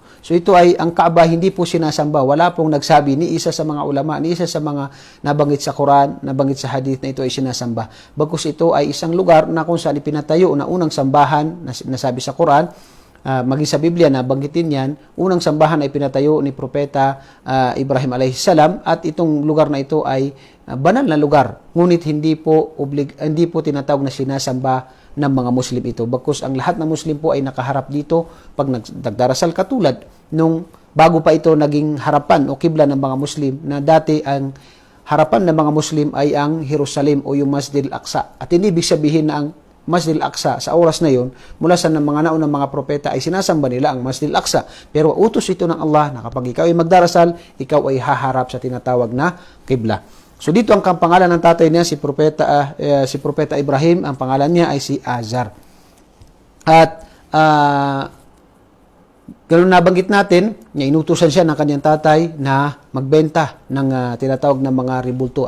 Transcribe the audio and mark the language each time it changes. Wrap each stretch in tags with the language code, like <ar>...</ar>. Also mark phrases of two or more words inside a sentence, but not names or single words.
<tl>So ito ay, ang Kaaba hindi po sinasamba. Wala pong nagsabi ni isa sa mga ulama, ni isa sa mga nabanggit sa Quran, nabanggit sa hadith na ito ay sinasamba. Bagkus ito ay isang lugar na kung saan ipinatayo na unang sambahan, nasabi sa Quran, maging sa Biblia na banggitin yan, unang sambahan ay pinatayo ni Propeta Ibrahim</tl> <ar>عليه السلام</ar> <tl>at itong lugar na ito ay banal na lugar. Ngunit hindi po tinatawag na sinasamba ng mga Muslim ito. Bagkus ang lahat ng Muslim po ay nakaharap dito pag nagdarasal, katulad nung bago pa ito naging harapan o kibla ng mga Muslim, na dati ang harapan ng mga Muslim ay ang Jerusalem o yung Masjid al-Aqsa. At hindi ibig sabihin na ang Masjid al-Aqsa sa oras na yon, mula sa mga naunang mga propeta ay sinasamba nila ang Masjid al-Aqsa. Pero utos ito ng Allah na kapag ikaw ay magdarasal, ikaw ay haharap sa tinatawag na kibla. So dito ang pangalan ng tatay niya, si Propeta Ibrahim, ang pangalan niya ay si Azar. At ganun nabanggit natin, inutusan siya ng kanyang tatay na magbenta ng tinatawag na mga ribulto.</tl>